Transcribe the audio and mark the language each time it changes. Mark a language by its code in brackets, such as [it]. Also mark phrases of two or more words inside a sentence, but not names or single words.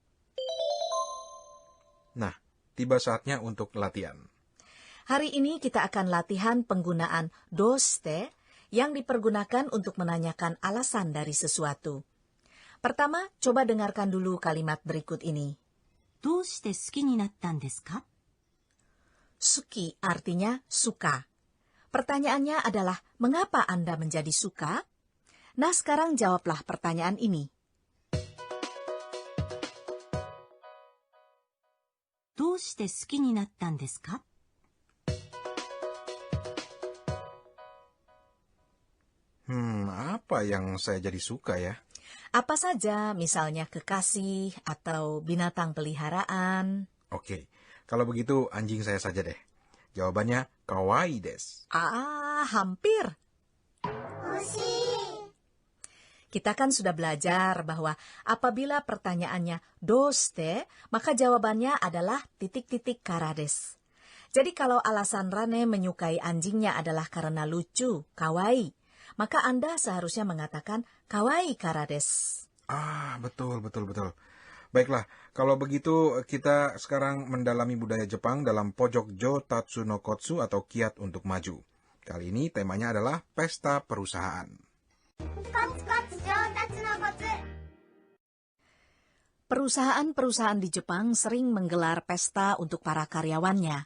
[id] Nah, tiba saatnya untuk latihan. Hari ini kita akan latihan penggunaan doste yang dipergunakan untuk menanyakan alasan dari sesuatu. Pertama, coba dengarkan dulu kalimat berikut ini. [ja] どうして好きになったんですか? [id] Suki artinya suka. Pertanyaannya adalah, mengapa Anda menjadi suka? Nah, sekarang jawablah pertanyaan ini. [ja] どうして好きになったんですか? [id] Apa yang saya jadi suka ya? Apa saja, misalnya kekasih atau binatang peliharaan. Oke, kalau begitu anjing saya saja deh. Jawabannya [ja] 可愛いです. [id] Hampir. Kita kan sudah belajar bahwa apabila pertanyaannya doste, maka jawabannya adalah titik-titik [ja] からです. [id] Jadi kalau alasan Rane menyukai anjingnya adalah karena lucu, kawaii, maka Anda seharusnya mengatakan [ja] 可愛いからです. [id] Betul. Baiklah, kalau begitu kita sekarang mendalami budaya Jepang dalam pojok Jotatsu no Kotsu atau kiat untuk maju. Kali ini temanya adalah pesta perusahaan. Perusahaan-perusahaan di Jepang sering menggelar pesta untuk para karyawannya.